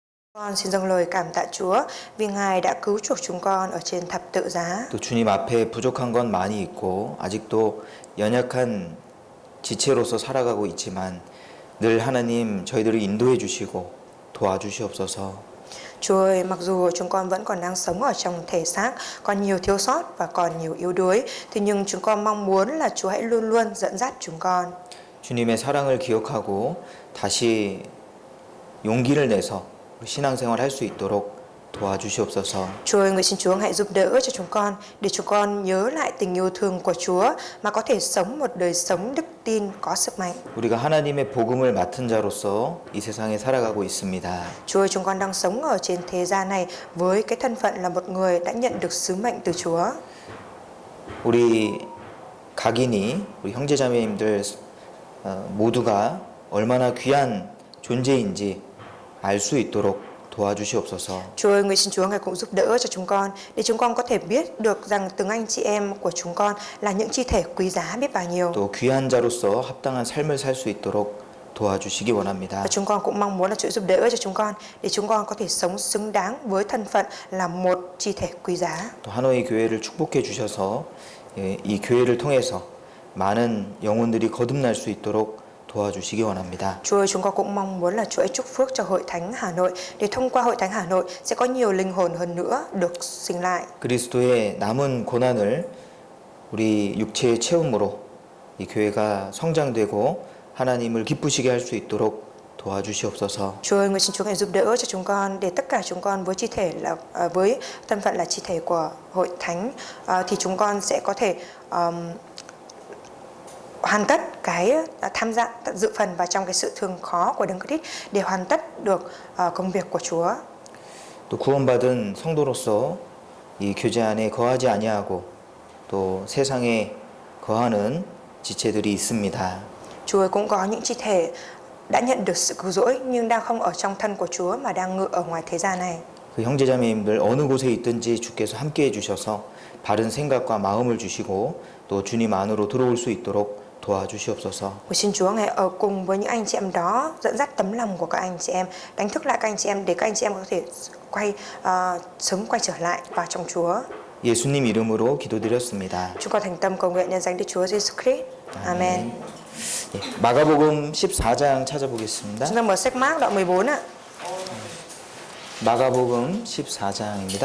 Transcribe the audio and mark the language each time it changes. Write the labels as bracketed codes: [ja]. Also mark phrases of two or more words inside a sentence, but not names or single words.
[vi] Con xin dâng lời cảm tạ Chúa vì Ngài đã cứu chuộc chúng con ở trên thập tự giá. [ko] 또 주님 앞에 부족한 건 많이 있고 아직도 연약한 지체로서 살아가고 있지만 늘 하나님 저희들을 인도해 주시고 도와주시옵소서. [vi] Chúa ơi, mặc dù chúng con vẫn còn đang sống ở trong thể xác, còn nhiều thiếu sót và còn nhiều yếu đuối, thì nhưng chúng con mong muốn là Chúa hãy luôn luôn dẫn dắt chúng con. [ko] 주님의 사랑을 기억하고 다시 용기를 내서 신앙생활 할 수 있도록 도와주시옵소서. [vi] Chúa ơi, nguyện xin Chúa hãy giúp đỡ cho chúng con để chúng con nhớ lại tình yêu thương của Chúa mà có thể sống một đời sống đức tin có sức mạnh. [ko] 우리가 하나님의 복음을 맡은 자로서 이 세상에 살아가고 있습니다. [vi] Chúa ơi, chúng con đang sống ở trên thế gian này với cái thân phận là một người đã nhận được sứ mệnh từ Chúa. [ko] 우리 각인이 우리 형제자매님들 모두가 얼마나 귀한 존재인지 알 수 있도록 도와주시옵소서. [vi] Chúa ơi, nguyện xin Chúa Ngài cũng giúp đỡ cho chúng con để chúng con có thể biết được rằng từng anh chị em của chúng con là những chi thể quý giá biết bao nhiêu. [ko] 또 귀한 자로서 합당한 삶을 살 수 있도록 도와주시기 원합니다. [vi] Và chúng con cũng mong muốn là Chúa giúp đỡ cho chúng con để chúng con có thể sống xứng đáng với thân phận là một chi thể quý giá. [ko] 또 하노이 교회를 축복해 주셔서 이 교회를 통해서 많은 영혼들이 거듭날 수 있도록 도와주시기 원합니다. [vi] Chúa ơi, chúng con cũng mong muốn là Chúa chúc phước cho Hội Thánh Hà Nội để thông qua Hội Thánh Hà Nội sẽ có nhiều linh hồn hơn nữa được sinh lại. [ko] 그리스도의 남은 고난을 우리 육체의 체험으로 이 교회가 성장되고 하나님을 기쁘시게 할 수 있도록 도와주시옵소서. [vi] Chúa ơi, nguyện xin Chúa Ngài giúp đỡ cho chúng con để tất cả chúng con với chi thể là với thân phận là chi thể của Hội Thánh thì chúng con sẽ có thể hoàn tất cái tham gia dự phần vào trong cái sự thương khó của Đấng Christ để hoàn tất được công việc của Chúa. [ko] 또 구원받은 성도로서 이 교제 안에 거하지 아니하고 또 세상에 거하는 지체들이 있습니다. [vi] Chúa ơi, cũng có những chi thể đã nhận được sự cứu rỗi nhưng đang không ở trong thân của Chúa mà đang ngự ở ngoài thế gian này. [ko] 그 형제자매님들 어느 곳에 있든지 주께서 함께해 주셔서 바른 생각과 마음을 주시고 또 주님 안으로 들어올 수 있도록 도와주시옵소서. [vi] Xin Chúa Ngài ở cùng với những anh chị em đó, dẫn dắt tấm lòng của các anh chị em, đánh thức lại các anh chị em để các anh chị em có thể sớm quay trở lại vào trong Chúa. [ko] 예수님 이름으로 기도드렸습니다. [vi] Chúng con thành tâm cầu nguyện nhân danh Đức Chúa Giêsu Christ. Amen. [ko] 마가복음 14장 찾아보겠습니다. [vi] Chúng ta mở sách Mác đoạn 14 ạ. [ko] 마가복음 14장입니다.